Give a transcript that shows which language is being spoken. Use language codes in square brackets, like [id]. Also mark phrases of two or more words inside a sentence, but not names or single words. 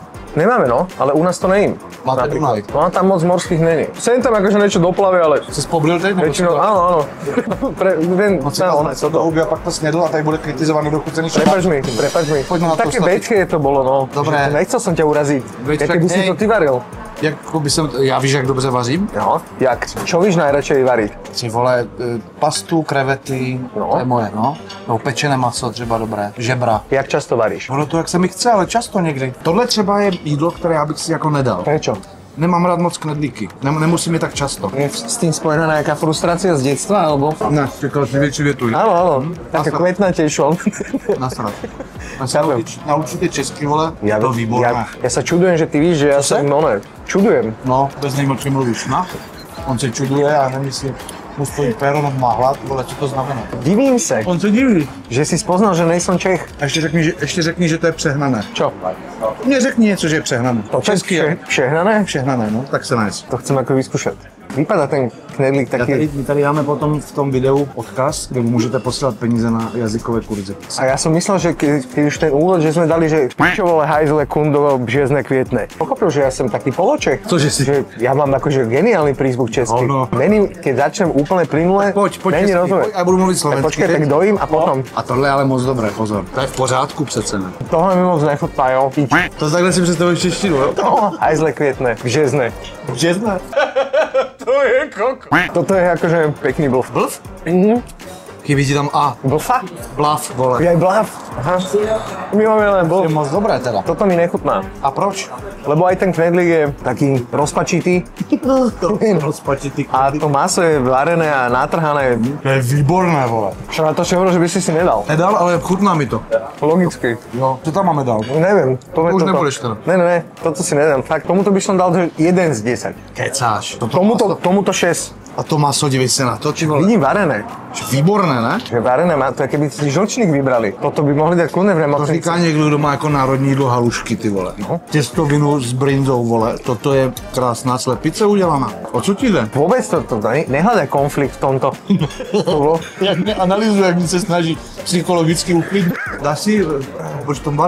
[cs] Nemáme, no, ale u nás to nejím. Máte Dunaj. No a tam moc morských není. Sem tam [sk] akože niečo doplavy, ale... [cs] Jsi poblil teď? [sk] Väčšinou, áno. [cs] Co to hubí a pak to snědl a tady bude kritizovaný dochucený špát. [sk] Prepač mi. Také veďké to bolo, no. Dobré. Nechcel som ťa uraziť. Jaké by si to ty varil? [cs] Já víš, jak dobře vařím? [sk] No, jak? Čo víš najradšej variť? [cs] Ty vole, pastu, krevety, no. To je moje, no. No, pečené maso třeba dobré, žebra. [sk] Jak často varíš? [cs] Ono to, jak se mi chce, ale často někdy. Tohle třeba je jídlo, které já bych si jako nedal. [sk] Prečo? [cs] Nemám rád moc knedlíky, nemusím je tak často. [sk] Je s tým spojená nejaká frustrácia z detstva, alebo? [cs] Ne, čekal si větší větu. [sk] Áno, taká kvetnatejšia. [cs] Nasrať. Naučíte česky, vole, to výborné. [sk] Ja sa čudujem, že ty víš, že ja som čudujem. [cs] No, bez něj o čem mluvíš, no? On se čuduje a nemyslí, mu stojí péro nad máhla, vole, co to znamená? Divím se. On se diví. [sk] Že si spoznal, že nejsem Čech. [cs] A ještě řekni, že to je přehnané. [sk] Čo? [cs] Mně řekni něco, že je přehnané. To česky je přehnané? Přehnané, no, tak se najez. [sk] To chcem ako vyskúšať. [cs] Vypadá ten knedlík taký... My tady dáme potom v tom videu odkaz, kde můžete posílat peníze na jazykové kurzy. [sk] A ja som myslel, že keď už ten úvod, že sme dali, že [cs] pičovole, hajzle, kundovo, bžezne, kvietne. [sk] Pochopil, že ja som taký poloček. [cs] Cože si? [sk] Že ja mám akože geniálny prízvuk český. No. Není, keď začnem úplne plynule, Poď [cs] není česky, [sk] rozumieť. [cs] já budu mluvit slovensky. Počkej, tak dojím a potom. A tohle je ale moc dobré, pozor. To je v pořádku přece, ne? Tohle mi moc nechutná, jo. To takhle si představuješ češtinu, jo? No, hajzle, kvietne, bžezne. Bžezne? [sk] To je koko. Toto je akože pekný blf. [cs] Blf? Chybí ti tam A. Blfa? Blav, vole. [sk] Je aj blaf. Aha. My máme len blf. [cs] Je moc dobré teda. [sk] Toto mi nechutná. [cs] A proč? [sk] Lebo aj ten knedlík je taký rozpačitý. Rozpačitý. A to maso je varené a natrhané. [cs] To je výborné, vole. [sk] Čo na to si hovoril, že by si nedal? Nedal, ale chutná mi to. Logicky. No, čo tam máme dal? Neviem. To už nebudeš teda. Ne, toto si nedám. Fakt, tomuto by som dal 1 z 10. [cs] Kecáš. [sk] Tomuto 6. [cs] A to maso, dívej se na to, či vole. [sk] Vidím varené. [cs] Výborné, ne? [sk] Že varené má, to je keby si žlčník vybrali. Toto by mohli dať kľudne v [cs] To [sk] nemocnici. [cs] říká někdo, kdo má jako národní jídlo halušky, ty vole. No. Těstovinu s brindou, vole. Toto je krásná slepice udělaná. O co ti jde? [sk] Vôbec to nehľadaj konflikt v tomto. [cs] Jak neanalyzuje, jak mi se snaží psychologicky uklidnit. Dá si Oberštumbar?